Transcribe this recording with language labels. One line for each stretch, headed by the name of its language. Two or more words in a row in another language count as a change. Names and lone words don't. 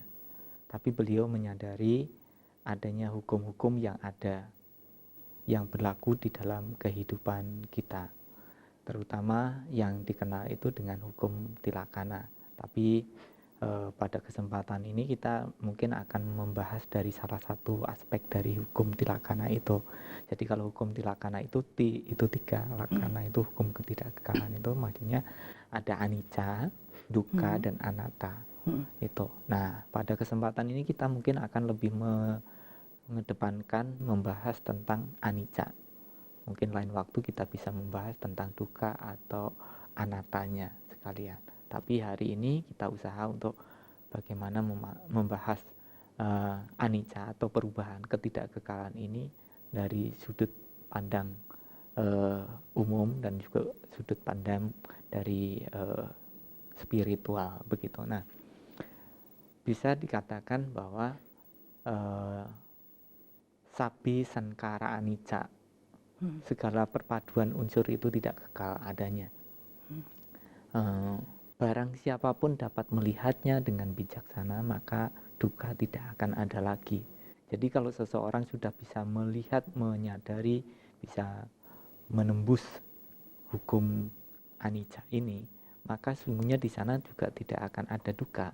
Indonesian: Tapi beliau menyadari adanya hukum-hukum yang ada, yang berlaku di dalam kehidupan kita, terutama yang dikenal itu dengan hukum tilakkhana. Tapi pada kesempatan ini kita mungkin akan membahas dari salah satu aspek dari hukum tilakkhana itu. Jadi kalau hukum tilakkhana itu tiga, lakkhana itu hukum ketidakkekalan itu, maksudnya ada anicca, dukkha, dan anatta. Itu. Nah, pada kesempatan ini kita mungkin akan lebih mengedepankan membahas tentang anicca. Mungkin lain waktu kita bisa membahas tentang dukkha atau anattanya sekalian. Tapi hari ini kita usaha untuk bagaimana membahas anicca atau perubahan ketidakkekalan ini dari sudut pandang umum dan juga sudut pandang dari spiritual begitu. Nah, bisa dikatakan bahwa
Pali: sabi sankara anicca,
Indonesian: segala perpaduan unsur itu tidak kekal adanya. Barang siapapun dapat melihatnya dengan bijaksana, maka dukkha tidak akan ada lagi. Jadi kalau seseorang sudah bisa melihat, menyadari, bisa menembus hukum anicca ini, maka sungguhnya di sana juga tidak akan ada dukkha.